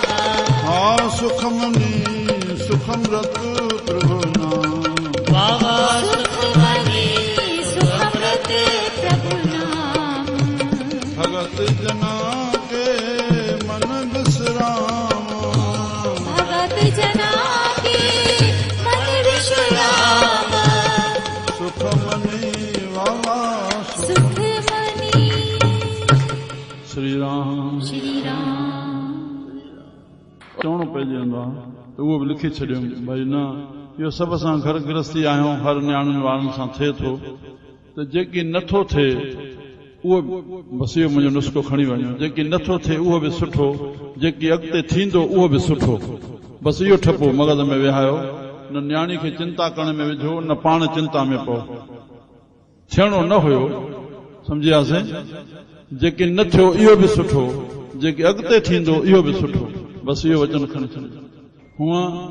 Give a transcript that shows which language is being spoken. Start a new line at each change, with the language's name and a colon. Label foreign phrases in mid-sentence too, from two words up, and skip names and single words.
Punjabi: ਹਾਂ ਸੁਖਮਨੀ ਸੁਖਮ੍ਰਿਤ ਪ੍ਰਭੁ ਨਾਮ ਬਾਬਾ ਸੁਖਮਨੀ ਸੁਖਮ੍ਰਿਤ ਪ੍ਰਭੁ ਨਾਮ ਭਗਤ ਜਨਾ ਕੇ ਮਨ ਵਿਸ਼ਰਾਮ ਭਗਤ ਜਨਾ ਕੇ ਮਨ ਵਿਸ਼ਰਾਮ ਸੁਖਮਨੀ ਵਾਲਾ सुखमनी श्री राम श्री राम
Sindhi: चवणो पइजी वेंदो आहे त उहो बि लिखी छॾियो भई न इहो सभु असां घर गृहस्थी आहियूं हर न्याणियुनि वारनि सां थिए थो त जेकी नथो थिए उहो बसि इहो मुंहिंजो नुस्ख़ो खणी वञो जेकी नथो थिए उहो बि सुठो जेकी अॻिते थींदो उहो बि सुठो बसि इहो ठपो मग़ज़ में विहायो न न्याणी खे चिंता करण में विझो न पाण चिंता में पओ थियणो न हुयो सम्झियासीं जेके न थियो इहो बि सुठो जेके अॻिते थींदो इहो बि सुठो बसि इहो वचन खणी छॾियो हूअं